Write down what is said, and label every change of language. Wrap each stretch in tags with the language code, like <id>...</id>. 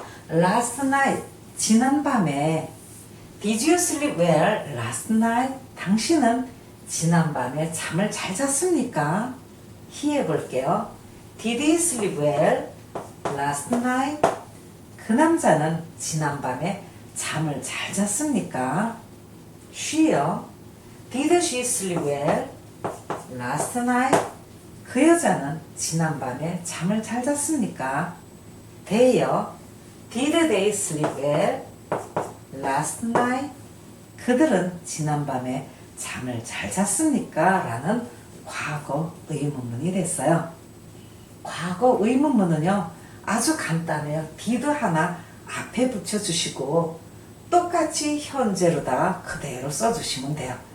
<en>Last night,</en> <ko>지난밤에.</ko> <en>Did you sleep well last night?</en> <ko>당신은 지난밤에 잠을 잘 잤습니까? he 해볼게요.</ko> <en>Did he sleep well last night?</en> <ko>그 남자는 지난밤에 잠을 잘 잤습니까? she요.</ko> <en>Did she sleep well last night?</en> <ko>그 여자는 지난밤에 잠을 잘 잤습니까? they요.</ko> <en>Did they sleep well last night?</en> <ko>그들은 지난밤에 잠을 잘 잤습니까? 라는 과거 의문문이 됐어요. 과거 의문문은요, 아주 간단해요. did 하나 앞에 붙여주시고 똑같이 현재로다가 그대로 써주시면 돼요.</ko>